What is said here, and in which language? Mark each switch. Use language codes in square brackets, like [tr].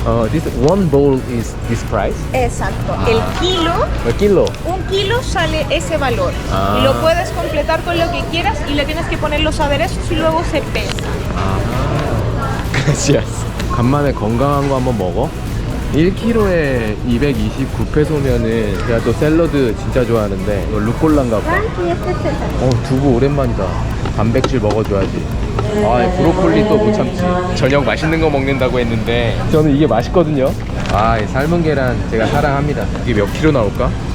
[en] This one bowl is this price? [es] Exacto. Ah. El kilo, El kilo. un kilo sale ese valor. Ah. Lo puedes completar con lo que quieras y le tienes que poner los aderezos y luego se pesa. Gracias. [ko] 간만에 건강한 거 한번 먹어. 1kg에 229페소면은 제가 또 샐러드 진짜 좋아하는데 이거 루꼴라인가 봐. 두부 오랜만이다. 단백질 먹어줘야지. 아, 브로콜리 또 못 참지. 저녁 맛있는 거 먹는다고 했는데 저는 이게 맛있거든요. 아, 이 삶은 계란 제가 사랑합니다. 이게 몇 킬로 나올까?